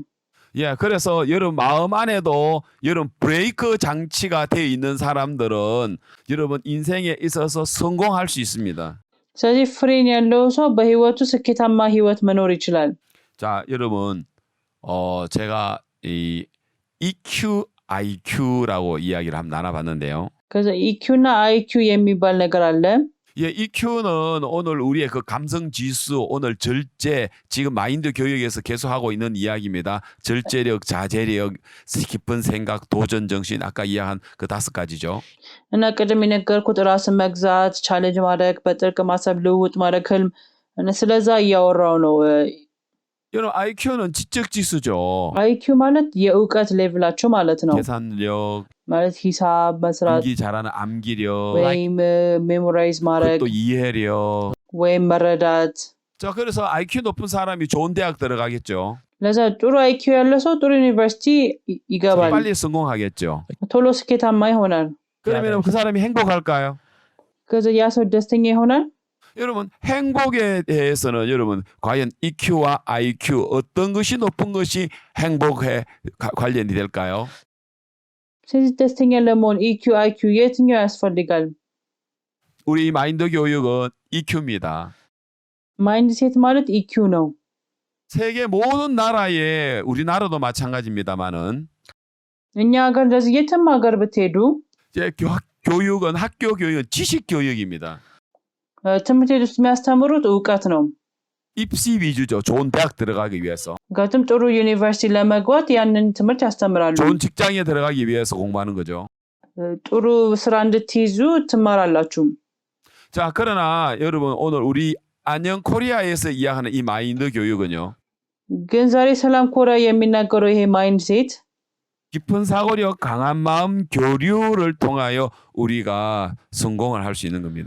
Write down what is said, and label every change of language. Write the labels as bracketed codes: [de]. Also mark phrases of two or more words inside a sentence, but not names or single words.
[ko] 예, 그래서 여러분 마음 안에도 여러분 브레이크 장치가 되어 있는 사람들은 여러분 인생에 있어서 성공할 수 있습니다. [am] ስለዚህ ፍሬን ያለው ሰው በህይወቱ ስኬታማ ህይወት መኖር ይችላል። [ko] 자, 여러분 제가 이 EQ, IQ라고 이야기를 한번 나눠봤는데요. [am] ከዛ EQ እና IQ የሚባል ነገር አለ። [ko] 예, EQ는 오늘 우리의 그 감성 지수, 오늘 절제, 지금 마인드 교육에서 계속 하고 있는 이야기입니다. 절제력, 자제력, 깊은 생각, 도전 정신, 아까 이야기한 그 5가지죠. [am] እና ቅድም የነገርኩት ራስን መግዛት፣ ቻሌንጅ ማድረግ፣ በጥልቅ ማሰብ፣ ልውውጥ ማድረግ፣ ህልም ስለዛ እያወራው ነው። [ko] 여러분 IQ는 지적 지수죠. [am] IQ ማለት የእውቀት ሌቭላቸው ማለት ነው። [ko] 계산력, [am] ማለት ሂሳብ መስራት [ko] 암기 잘하는 암기력, [am] ወይም ሜሞራይዝ ማድረግ [ko] 또 이해력. [am] ወይም መረዳት። [ko] 자, 그래서 IQ 높은 사람이 좋은 대학 들어가겠죠. [am] ለዛ ጥሩ IQ ያለ ሰው ጥሩ ዩኒቨርሲቲ ይገባል። [ko] 빨리 성공하겠죠. [am] ቶሎ ስኬታማ ይሆናል። [ko] 그러면 그 사람이 행복할까요? [am] ከዛ ያ ሰው ደስተኛ ይሆናል። [ko] 여러분 행복에 대해서는 여러분 과연 EQ와 IQ 어떤 것이 높은 것이 행복에 관련이 될까요? [am] ስለዚህ ደስተኛ ለመሆን EQ IQ የትኛው ያስፈልጋል? [ko] 우리 마인드 교육은 EQ입니다. [en] mind set [am] ማለት EQ ነው። [ko] 세계 모든 나라에 우리나라도 마찬가지입니다만은 [am] እኛ ሀገር እንደዚህ የትም ሀገር ብትሄዱ [ko] 이제 교육은 학교 교육은 지식 교육입니다. [am] ትምህርት ቤት ውስጥ የሚያስተምሩት እውቀት ነው። [ko] 입시 위주죠. 좋은 대학 들어가기 위해서. [am] ምክንያቱም ጥሩ ዩኒቨርሲቲ ለመግባት ያንን ትምህርት ያስተምራሉ። [ko] 좋은 직장에 들어가기 위해서 공부하는 거죠. [am] ጥሩ ስራ እንድትይዙ ትማራላችሁ። [ko] 자, 그러나 여러분 오늘 우리 안녕 코리아에서 이야기하는 이 마인드 교육은요. [am] ግን ዛሬ ሰላም ኮሪያ የሚናገረው ይሄ [en] mind set [ko] 깊은 사고력, 강한 마음 교류를 통하여 우리가 성공을 할 수 있는 겁니다.